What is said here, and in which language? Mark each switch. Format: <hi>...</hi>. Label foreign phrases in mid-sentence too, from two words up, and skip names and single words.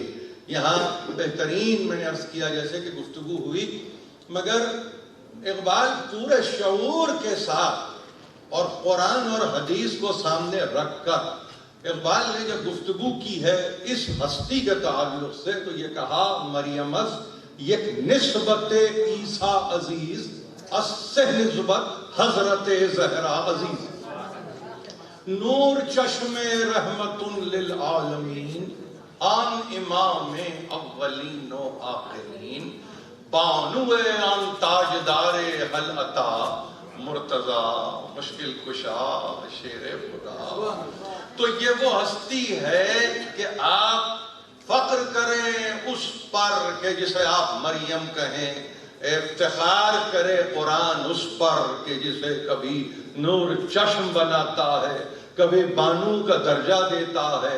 <ur>یہاں بہترین میں نے عرض کیا جیسے کہ گفتگو ہوئی، مگر اقبال پورے شعور کے ساتھ اور قرآن اور حدیث کو سامنے رکھ کر اقبال نے جب گفتگو کی ہے اس ہستی کے تعلق سے تو یہ کہا</ur> <fa>مریم از یک نسبت عیسیٰ عزیز از سے نسبت حضرت زہرا عزیز، نور چشم رحمت للعالمین آن امام اولین و آخرین، بانو آن تاجدار حل عطا مرتضی مشکل کشا شیر خدا۔</fa> <ur>تو یہ وہ ہستی ہے کہ آپ فخر کریں اس پر کہ جسے آپ مریم کہیں، افتخار کرے قرآن اس پر کہ جسے کبھی نور چشم بناتا ہے، کبھی بانو کا درجہ دیتا ہے۔</ur>